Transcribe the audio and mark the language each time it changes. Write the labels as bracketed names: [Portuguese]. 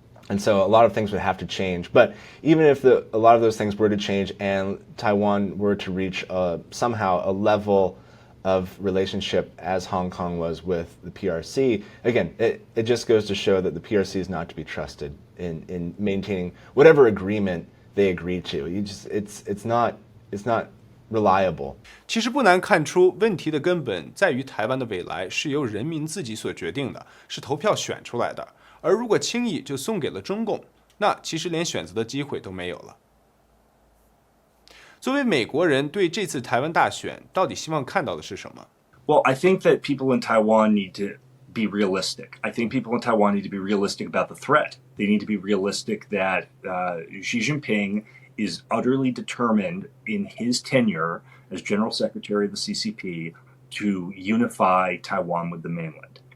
[English] And so a lot of things would have to change. But even if a lot of those things were to change and Taiwan were to reach somehow a level of relationship as Hong Kong was with the PRC, again, it just goes to show that the PRC is not to be trusted in maintaining whatever agreement they agree to. It's not reliable. [Chinese] 其实不难看出，问题的根本在于台湾的未来是由人民自己所决定的，是投票选出来的。而如果轻易就送给了中共，那其实连选择的机会都没有了。作为美国人，对这次台湾大选到底希望看到的是什么？ [English] Well, I think that people in Taiwan need to be realistic. I think people in Taiwan need to be realistic about the threat. They need to be realistic that Xi Jinping is utterly determined in his tenure as General Secretary of the CCP to unify Taiwan with the mainland.